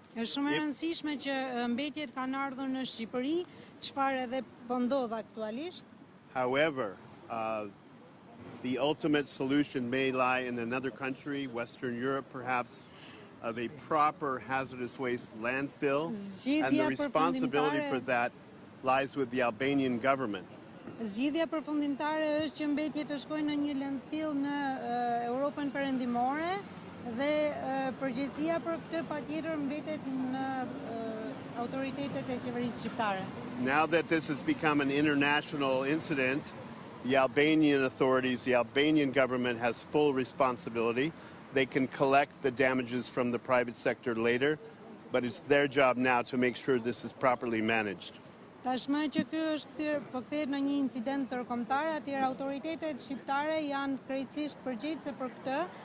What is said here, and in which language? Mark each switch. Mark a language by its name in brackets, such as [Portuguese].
[Albanian] Është shumë e rëndësishme që mbetjet kanë ardhur në Shqipëri, çfarë edhe po ndodh aktualisht. [English] However, the ultimate solution may lie in another country, Western Europe perhaps, of a proper hazardous waste landfill, and the responsibility for that lies with the Albanian government. [Albanian] Zgjidhja përfundimtare është që mbetjet të shkojnë në një landfill në Europën Perëndimore dhe përgjegjësia për këtë patjetër mbetet në autoritetet e qeverisë shqiptare. [English] Now that this has become an international incident, the Albanian authorities, the Albanian government has full responsibility. They can collect the damages from the private sector later, but it's their job now to make sure this is properly managed. [Albanian] Tashmë që ky është po kthehet në një incident ndërkombëtar, atëherë autoritetet shqiptare janë krejtësisht përgjegjëse për këtë.